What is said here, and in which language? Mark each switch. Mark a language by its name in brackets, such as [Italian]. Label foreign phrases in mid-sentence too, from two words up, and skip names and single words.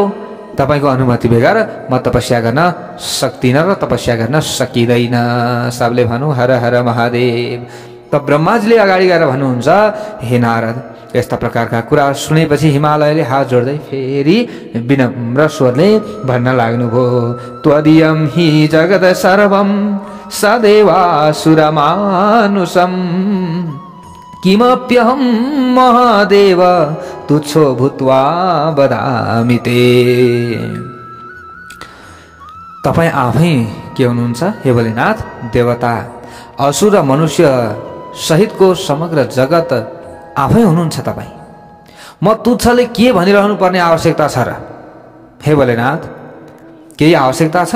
[Nepali] तपाईँको अनुमति बेगर म तपस्या गर्न सक्दिनँ र तपस्या गर्न सकिँदैन। सबले भनौँ हर हर महादेव। त ब्रह्माजीले अगाडि गएर भन्नुहुन्छ, हे नारद, यस्ता प्रकारका कुरा सुनेपछि हिमालयले हात जोड्दै फेरि विनम्र स्वरले भन्न लाग्नुभयो, [Sanskrit] त्वदीयं हि जगत सर्वं सदेवासुरमानुषं किमप्यहं महादेव तुच्छो भूत्वा वदामि ते। [Nepali] तपाईँ आफै के हुनुहुन्छ हे भोलेनाथ? देवता, असुर र मनुष्य सहितको समग्र जगत आफै हुनुहुन्छ तपाईँ। म तुच्छले के भनिरहनु पर्ने आवश्यकता छ र? हे भोलेनाथ, केही आवश्यकता छ?